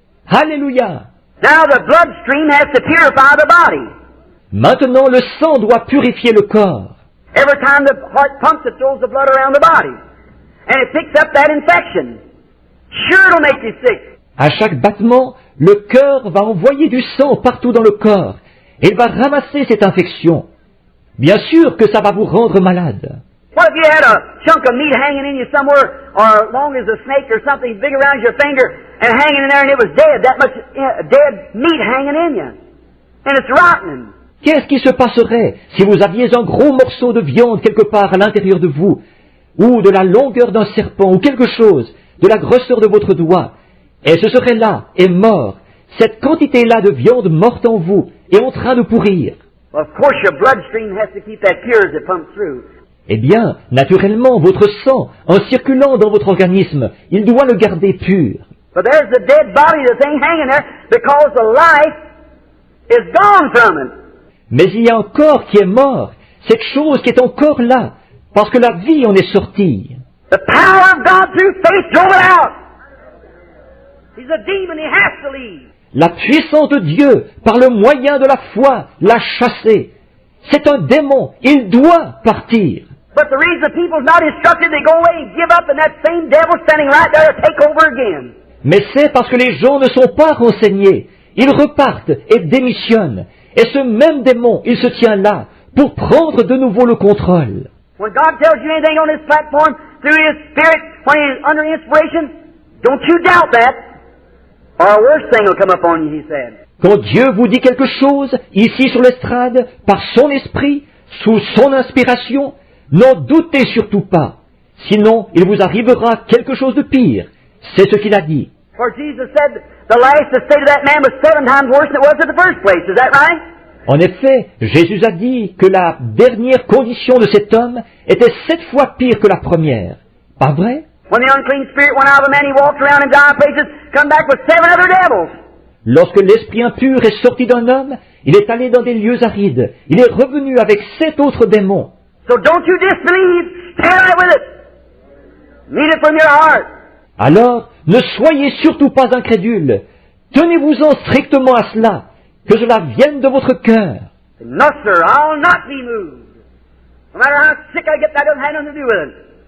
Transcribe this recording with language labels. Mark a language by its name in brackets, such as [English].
[French] Alléluia. [English] Now the bloodstream has to purify the body. [French] Maintenant, le sang doit purifier le corps. [English] Every time the heart pumps, it throws the blood around the body. And it picks up that infection. Sure, it'll make you sick. [French] À chaque battement, le cœur va envoyer du sang partout dans le corps. et il va ramasser cette infection. Bien sûr que ça va vous rendre malade. [English] What if you had a chunk of meat hanging in you somewhere, or long as a snake or something big around your finger, and hanging in there and it was dead, that much dead meat hanging in you, and it's rotting. [French] Qu'est-ce qui se passerait si vous aviez un gros morceau de viande quelque part à l'intérieur de vous, ou de la longueur d'un serpent, ou quelque chose, de la grosseur de votre doigt, et ce serait là, et mort, cette quantité-là de viande morte en vous, et en train de pourrir? [English] Well, of course your bloodstream has to keep that pure as it pumps through. [French] Eh bien, naturellement, votre sang, en circulant dans votre organisme, il doit le garder pur. [English] But there's the dead body, the thing hanging there, because the life is gone from it. [French] Mais il y a un corps qui est mort, cette chose qui est encore là, parce que la vie en est sortie. [English] The power of God through faith drove it out. He's a demon, he has to leave. [French] La puissance de Dieu, par le moyen de la foi, l'a chassé. C'est un démon, il doit partir. [English] But the reason the people's not instructed, they go away and give up, and that same devil standing right there to take over again. [French] Mais c'est parce que les gens ne sont pas renseignés. Ils repartent et démissionnent. Et ce même démon, il se tient là, pour prendre de nouveau le contrôle. [English] When God tells you anything on this platform, through His Spirit, when He's under inspiration, don't you doubt that, or a worse thing will come upon you, He said. [French] Quand Dieu vous dit quelque chose, ici sur l'estrade, par son esprit, sous son inspiration, n'en doutez surtout pas. Sinon, il vous arrivera quelque chose de pire. C'est ce qu'il a dit. [English] For Jesus said, the last state of that man was 7 times worse than it was in the first place. Is that right? [French] En effet, Jésus a dit que la dernière condition de cet homme était 7 fois pire que la première. Pas vrai? [English] When the unclean spirit went out of a man, he walked around in dire places, come back with 7 other devils. [French] Lorsque l'esprit impur est sorti d'un homme, il est allé dans des lieux arides. Il est revenu avec 7 autres démons. [English] So don't you disbelieve, stand right with it. Mean it from your heart. [French] Alors, ne soyez surtout pas incrédules. Tenez-vous-en strictement à cela, que cela vienne de votre cœur. [English] No, sir, I'll not be moved. No matter how sick I get, that doesn't have nothing to do with it.